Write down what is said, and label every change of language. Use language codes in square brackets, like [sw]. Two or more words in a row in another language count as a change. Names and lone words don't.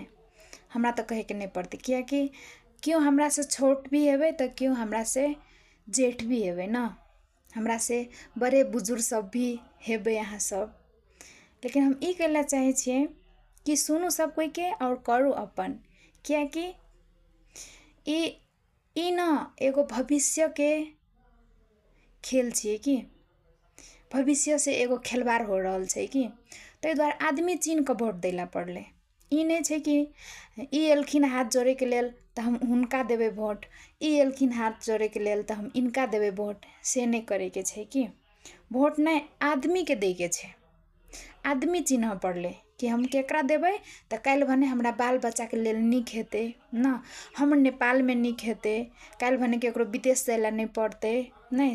[mai] हमरा तो कहे के नहीं पड़ते, क्या कि क्यों हमरा से छोट भी हेबे तो क्यों हमरा से जेठ भी हेबे न, हमरा से बड़े बुजुर्ग सब भी हेबे यहाँ सब। लेकिन हम ई कहला चाहे छिए कि सुनू सब कोई के और करू अपन, क्या कि ई न एगो भविष्य के खेल छिए कि भविष्य से एगो खेलवाड़ हो रहल छे कि। तै द्वारे आदमी चीन के भोट दैला पड़ले। ई नहीं छे कि ई एलखिन हाथ जोड़े के लेल त हम हुनका देबे भोट, ई एलखिन हाथ जोड़े के लेल त हम इनका देबे भोट, से नहीं करे के छे कि। भोट नहीं आदमी के दे के छे, आदमी चिन्ह पड़ले कि हम केकरा देबे त काल भने हमरा बाल बच्चा के लेल निक हेते न, हम नेपाल में निक हेते, काल भने केकरो विदेश जाइला नहीं पड़ते नहीं।